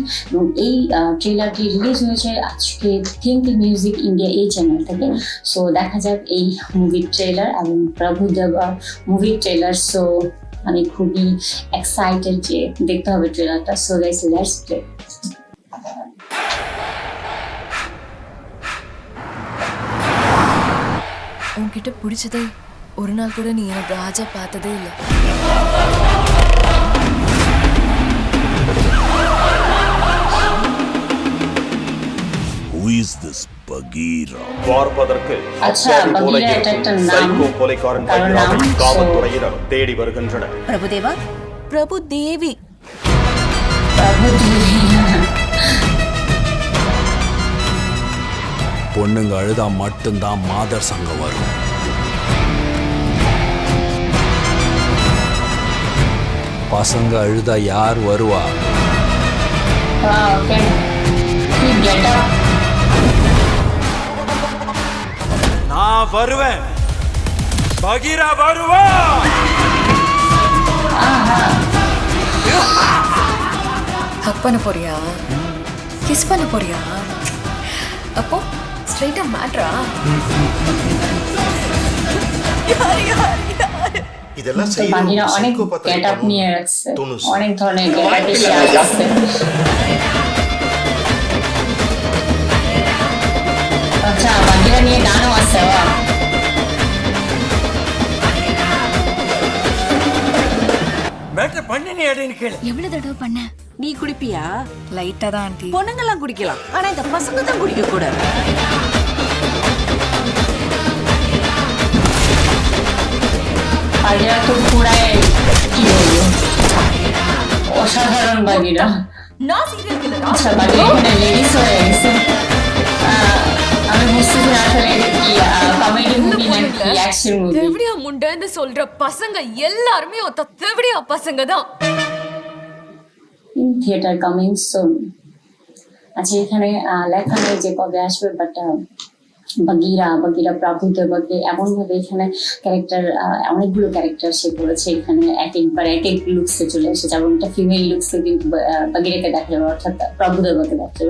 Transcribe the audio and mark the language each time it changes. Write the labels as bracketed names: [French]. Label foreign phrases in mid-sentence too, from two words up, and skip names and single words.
[Bangla] এবং এই ট্রেলারটি রিলিজ হয়েছে আজকে থিঙ্ক মিউজিক ইন্ডিয়া এই চ্যানেল থেকে। সো দেখা যাক এই মুভির ট্রেলার এবং প্রভু দেবা মুভির ট্রেলার। সো আমি খুবই এক্সাইটেড যে দেখতে হবে ট্রেলারটা। [English] so guys, let's play. [Tamil] உன்கிட்ட பிடிச்சதை ஒரு நாள் கூட நீ எனக்கு ராஜா பார்த்ததே இல்லை. [English] Who is this Bagheera? [Tamil] பார்ப்பதற்கு [Bangla] अच्छा, बगीरा এটা একটা নাম, [Tamil] சைக்கோ கொலைக்காரன் பகீராவை [English] So- [Tamil] காவல்துறையினர் தேடி வருகின்றனர். பிரபுதேவா, பிரபு தேவி. प्रभु देवा। பொண்ணுங்க அழுதா மட்டும்தான் மாதர் சங்கம் வரும். பசங்க அழுதா யார் வருவா? [English] okay, he get up. [Tamil] நான் வருவேன், பகீரா வருவா. ஹக் பண்ண போறியா? கிஸ் பண்ண போறியா? அப்போ ஸ்ட்ரைட்டா மேட்ரா? இதெல்லாம் [Bangla] তো বাকিরা অনেক [English] get up [Bangla] নিয়ে রাখছে, অনেক ধরনের [English] get up [Bangla] এসে আসছে। আচ্ছা, বাকিরা নিয়ে গানও আছে। [Tamil] மேட்டர் பண்ணி அடின்னு கேளு. எவ்வளவு தடவை பண்ண? நீ குடிப்பியா? லைட்டா தான் ஆண்டி. பொண்ணுங்கெல்லாம் குடிக்கலாம், ஆனா இந்த பசங்க தான் குடிக்க கூடாது. [Bangla] বাকিরা তো পুরাই কি বলবো, অসাধারণ বাকিরা। [Tamil] நான் சீரியல் கில்லர். [Bangla] আচ্ছা, বাকিরা এখানে লেডিস হয়ে গেছে। আমি বুঝতেছি না আসলে এটা কি কমেডি মুভি নাকি অ্যাকশন মুভি। [Tamil] தெவடியா முண்டன்னு சொல்ற பசங்க எல்லாருமே ஒத்த தெவடியா பசங்க தான். [English] in theatre coming soon. [Bangla] আচ্ছা, এখানে লেখা নেই যে কবে আসবে, বাট বাগিরা প্রভু দেবাকে এমন ভাবে এখানে ক্যারেক্টার, অনেকগুলো ক্যারেক্টার সে করেছে এখানে, এক এক লুকসে চলে এসেছে, এবং একটা [English] female looks [Bangla] কিন্তু বাগিরাকে দেখা যাবে, অর্থাৎ প্রভু দেবাকে দেখা যাবে।